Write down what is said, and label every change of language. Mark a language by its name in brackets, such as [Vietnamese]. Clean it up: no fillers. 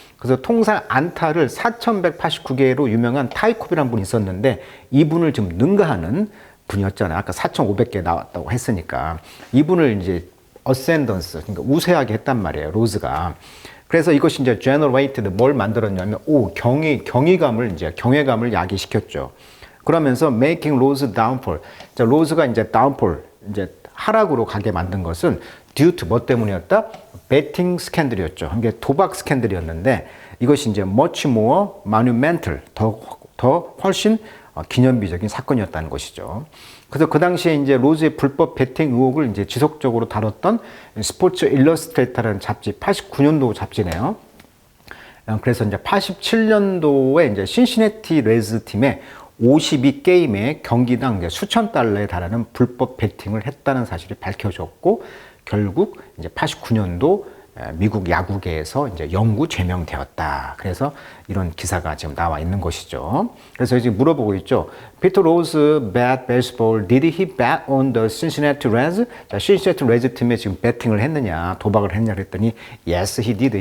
[Korean] 그래서 통산 안타를 4,189개로 유명한 타이콥이라는 분이 있었는데 이분을 좀 능가하는 분이었잖아요. 아까 4,500개 나왔다고 했으니까. 이분을 이제 어센던스, 그러니까 우세하게 했단 말이에요. 로즈가. 그래서 이것이 이제 [English] generated [Korean] 뭘 만들었냐면 경외감을 야기시켰죠. 그러면서 [English] making Rose downfall. [Korean] 자, 로즈가 이제 [English] downfall, [Korean] 이제 하락으로 가게 만든 것은 [English] due to [Korean] 뭐 때문이었다? betting 스캔들이었죠. 이게 도박 스캔들이었는데 이것이 이제 [English] much more monumental, [Korean] 더 훨씬 기념비적인 사건이었다는 것이죠. 그래서 그 당시에 이제 로즈의 불법 베팅 의혹을 이제 지속적으로 다뤘던 스포츠 일러스트레이터라는 잡지, 89년도 잡지네요. 그래서 이제 87년도에 이제 신시내티 레즈 팀의 52게임의 경기당 이제 수천 달러에 달하는 불법 베팅을 했다는 사실이 밝혀졌고, 결국 이제 89년도 미국 야구계에서 이제 영구 제명되었다. 그래서 이런 기사가 지금 나와 있는 것이죠. 그래서 지금 물어보고 있죠. 피터 로즈 [English] bet baseball. Did he bet on the Cincinnati Reds? [Korean] 자, Cincinnati Reds 팀에 지금 배팅을 했느냐, 도박을 했냐 그랬더니 [English] yes, he did.